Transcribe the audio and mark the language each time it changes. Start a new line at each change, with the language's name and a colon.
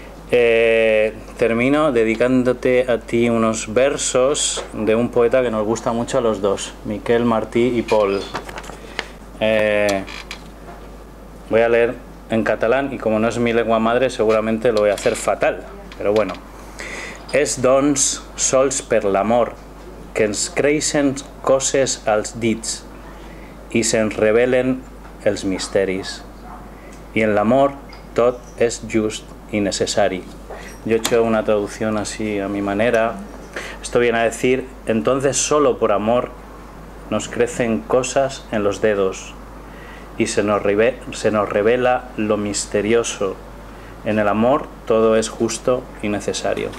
Spanish: Termino dedicándote a ti unos versos de un poeta que nos gusta mucho a los dos, Miquel Martí y Pol. Voy a leer en catalán y, como no es mi lengua madre, seguramente lo voy a hacer fatal, pero bueno.
Catalan: És doncs sols per l'amor que ens creixen coses als dits i se'ns revelen els misteris, i en l'amor tot és just
Spanish: y necesario. Yo he hecho una traducción así a mi manera. Esto viene a decir: entonces solo por amor nos crecen cosas en los dedos y se nos revela lo misterioso. En el amor todo es justo y necesario.